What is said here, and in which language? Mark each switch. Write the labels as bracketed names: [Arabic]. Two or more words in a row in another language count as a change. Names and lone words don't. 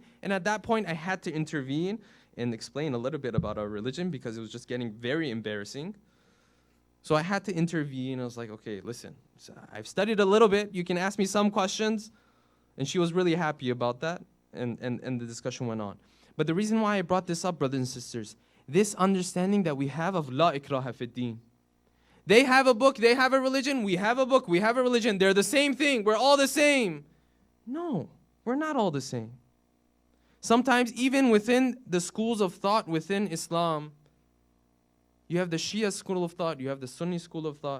[English] And at that point, I had to intervene and explain a little bit about our religion because it was just getting very embarrassing. So I had to intervene. I was like, okay, listen, so I've studied a little bit. You can ask me some questions. And she was really happy about that. And the discussion went on. But the reason why I brought this up, brothers and sisters, this understanding that we have of [Arabic] لا إكراه في الدين. [English] They have a book, they have a religion, we have a book, we have a religion. They're the same thing, we're all the same. No, we're not all the same. Sometimes even within the schools of thought within Islam, you have the Shia school of thought, you have the Sunni school of thought.